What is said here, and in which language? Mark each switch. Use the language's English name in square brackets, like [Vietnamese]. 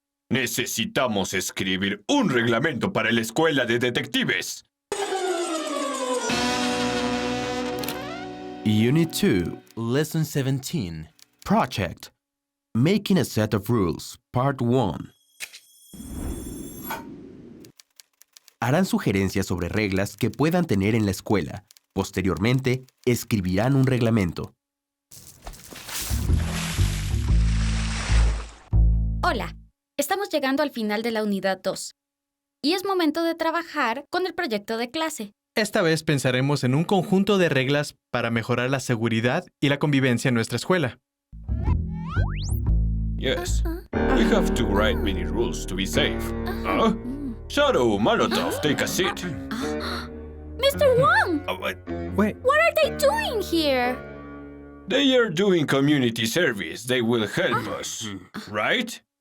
[Spanish] Necesitamos escribir un reglamento para la escuela de detectives. [English] Unit 2, Lesson 17, Project, Making a Set of Rules, Part 1. [Spanish] Harán sugerencias sobre reglas que puedan tener en la escuela. Posteriormente, escribirán un reglamento. Hola, estamos llegando al final de la unidad 2. Y es momento de trabajar con el proyecto de clase. Esta vez pensaremos en un conjunto de reglas para mejorar la seguridad y la convivencia en nuestra escuela. [English] Yes, we have to write many rules to be safe. Shadow, Molotov, take a seat. Mr. Wong! Wait. What are they doing here? They are doing community service. They will help us, right?